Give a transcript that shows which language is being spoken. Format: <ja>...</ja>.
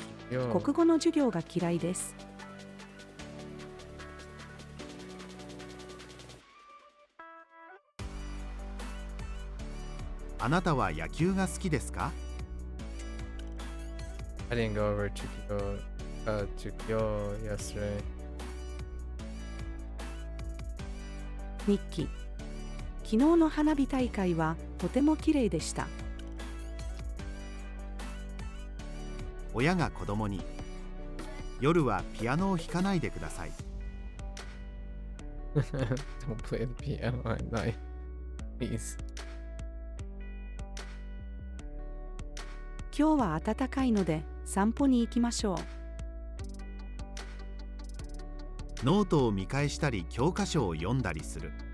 <ja>国語の授業が嫌いです。あなたは野球が好きですか？</ja> <en>I didn't go over Chukyo yesterday.</en> <ja>日記。昨日の花火大会はとても綺麗でした。親が子供に、夜はピアノを弾かないでください。</ja> <en>Don't play the piano at night, please.</en> <ja>今日は暖かいので散歩に行きましょう。ノートを見返したり教科書を読んだりする。</ja>